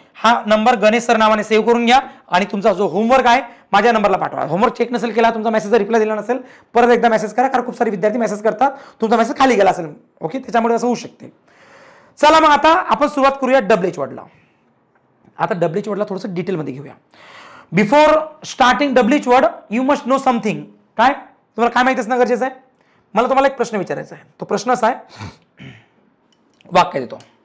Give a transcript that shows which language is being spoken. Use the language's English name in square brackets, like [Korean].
[Marathi] हा number Ganesh sir नावाने save करून घ्या आणि तुमचा जो होमवर्क आहे माझ्या नंबरला पाठवा. होमवर्क चेक नसेल केला, तुमचा मेसेजचा रिप्लाय दिला नसेल, परत एकदा मेसेज करा, कारण खूप सारे विद्यार्थी मेसेज करतात, तुमचा मेसेज खाली गेला असेल. ओके, त्याच्यामुळे असं होऊ शकते. चला मग आता आपण सुरुवात करूया WH वर्डला. आता WH वर्डला थोडंसं डिटेलमध्ये घेऊया. [English] Before starting WH word you must know something. [Marathi] काय तुम्हाला काय माहिती असणं गरजेचं आहे? मला तुम्हाला एक प्रश्न विचारायचा आहे. तो प्रश्न असा आहे, वाक्य देतो.